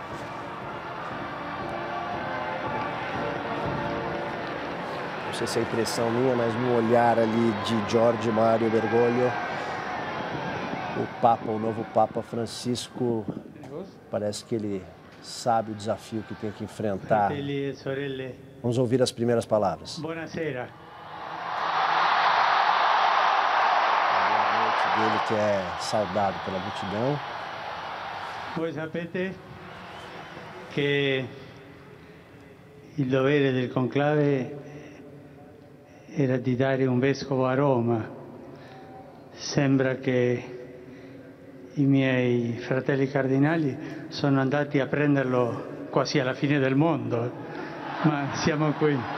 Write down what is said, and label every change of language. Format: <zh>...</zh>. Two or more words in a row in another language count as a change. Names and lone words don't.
<pt>Não sei se é impressão minha, mas no olhar ali de Jorge Mário Bergoglio, o novo Papa Francisco, parece que ele sabe o desafio que tem que enfrentar.</pt> <it>Fratelli e sorelle.</it> <pt>Vamos ouvir as primeiras palavras.</pt> <it>Buonasera.</it> <pt>A boa noite dele, que é saudado pela multidão.</pt> <it>Voi sapete che il dovere del conclave era di dare un vescovo a Roma. Sembra che i miei fratelli cardinali sono andati a prenderlo quasi alla fine del mondo, ma siamo qui.</it>